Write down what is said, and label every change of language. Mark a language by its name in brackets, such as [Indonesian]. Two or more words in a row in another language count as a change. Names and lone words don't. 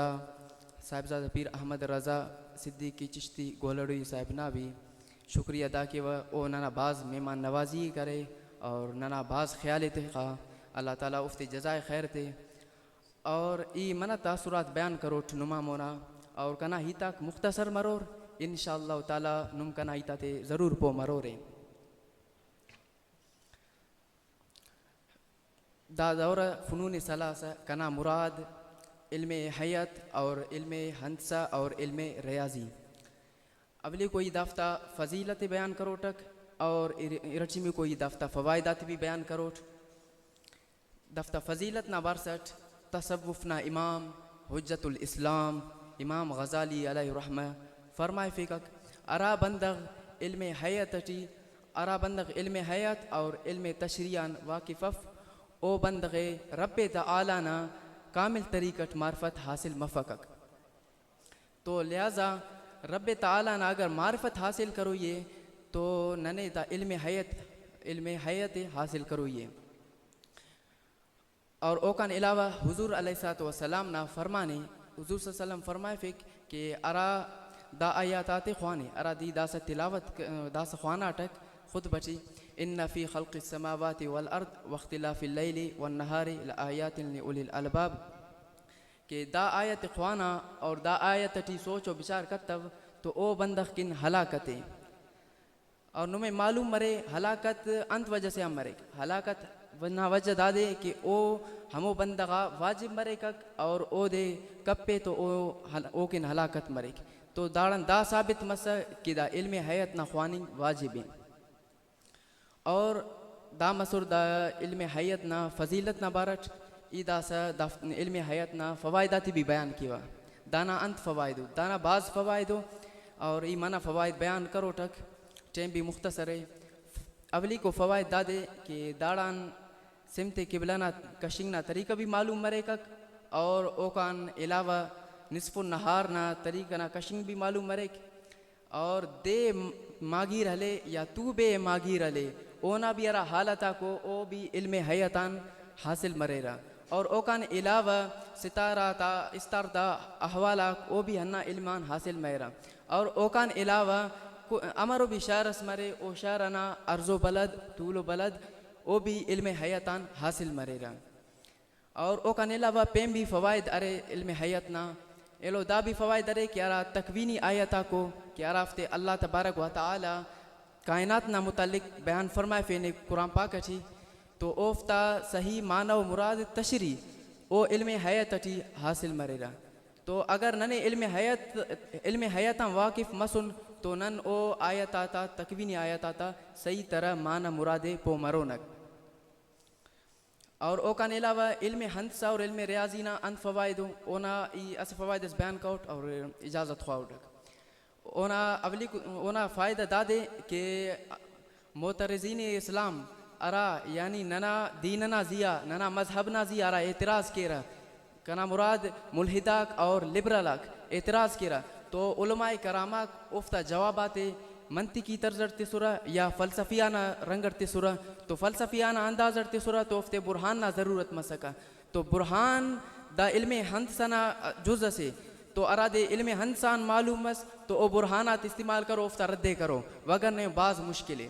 [Brahui] صاحبزادہ پیر احمد رضا صدیقی چشتی گولڑوی صاحب نا بھی شکریہ ادا کیوا، او ننا بعض مہمان نوازی کرے اور ننا بعض خیال تے خواہ اللہ تعالیٰ افتی جزائے خیر تے، اور ای منہ تاثرات بیان کروٹ نما مونا، اور کنا ہی تک مختصر مرور انشاءاللہ تعالیٰ نم کنا ہی تے ضرور پو مروریں۔ دا دورہ فنون ثلاثہ کنا مراد علم حیات اور علم ہندسہ اور علم ریاضی۔ اولی کوئی دافتہ فضیلت بیان کروٹک، اور ارچی میں کوئی دفتہ فوائدات بھی بیان کروٹ۔ دفتہ فضیلت نا بارسٹ تصوفنا امام حجت الاسلام امام غزالی علیہ رحمہ فرمائے فکک ارا بندغ علم حیاتٹی، ارا بندغ علم حیات اور علم تشریعان واقفف، او بندغ رب تعالی نا کامل طریقٹ معرفت حاصل مفکک۔ تو لہذا رب تعالی نا اگر معرفت حاصل کرو یہ تو ننے دا علم حیات حاصل کرو یہ۔ اور اوکان علاوہ حضور علیہ السلام نا فرمانے، حضور [Arabic] صلی اللہ علیہ وسلم [Brahui] فرمائے فک کہ ارا دا آیاتات خوانے، ارا دی دا سے تلاوت دا سے خوانا ٹک خود بچی، [Arabic] ان فی خلق السماوات والارض واختلاف اللیل والنہار لآیات لأولی الالباب، [Brahui] کہ دا آیت خوانا اور دا آیت ٹی سوچ و بچار کتب تو او بندخ کن ہلاکتے، اور نمیں معلوم مرے ہلاکت انت وجہ سے ہم مرے، ہلاکت ورنہ وجہ دا دے کہ او ہمو بندغا واجب مرے کک، اور او دے کپے تو او کن ہلاکت مرے، تو داڑن دا ثابت مسا کہ دا علم حیات نا خوانی واجب ہیں۔ اور دا مسور دا علم حیات نا فضیلت نا بارٹ ای دا سا دا علم حیات نا فوائداتی بھی بیان کیوا، دانا انت فوائدو دانا بعض فوائدو، اور ای منع فوائد بیان کرو ٹک [Urdu] ٹیم بھی مختصر ہے۔ [Brahui] اولی کو فوائد دا دے کہ داڑان سمت قبلنا کشنگ نا طریقہ بھی معلوم مرے کک، اور اوکان علاوہ نصف النہار نا طریقہ نا کشنگ بھی معلوم مرے، اور دے ماگی رہلے یا تو بے ماگی رہلے اونا بھی ارا حالتا کو او بھی علم حیاتان حاصل مرے رہا، اور اوکان علاوہ ستارہ تا استار تا احوالا او بھی ہنہ علمان حاصل مرے رہا، اور اوکان علاوہ امر بھی شعرس مرے او شعرنا ارض و بلد طول و بلد او بھی علم حیاتان حاصل مرے رہا اور او کان علاوہ پیم بھی فوائد ارے علم حیاتنا ایلو دا بھی فوائد ارے کہ ارا تکوینی آیتا کو کہ ارافتے اللہ تبارک و تعالی کائنات نا متعلق بیان فرمائے فینے قرآن پاک اٹھی تو اوفتا صحیح معنی و مراد تشریح او علم حیات اٹھی حاصل مرے رہا تو اگر ننے علم حیاتاں واقف مسن تو نن او آیت آتا تکوینی آیت آتا صحیح طرح معنی مرادے پو مرونک اور او کان علاوہ علم ہندسہ اور علم ریاضینا ان فوائدوں اونا اس فوائد اس بیان کوٹ اور اجازت خواہوٹک اونا فائدہ دادے کہ معترضین اسلام ارا یعنی ننا دیننا زیا ننا مذہبنا زیا ارا اعتراض کیرا کنا مراد ملحداک اور لبرلاک اعتراض کیرا تو علماء کراماک افتا جوابات منطقی طرز ارتے سورا یا فلسفیانہ رنگ ارتے سورا تو فلسفیانہ انداز ارتے سورا تو افتے برہان نا ضرورت مسکا تو برہان دا علم ہندسنا جز سے تو ارادے علم ہندسان معلوم مس تو او برہانات استعمال کرو افتا ردے کرو وگرنے بعض مشکلیں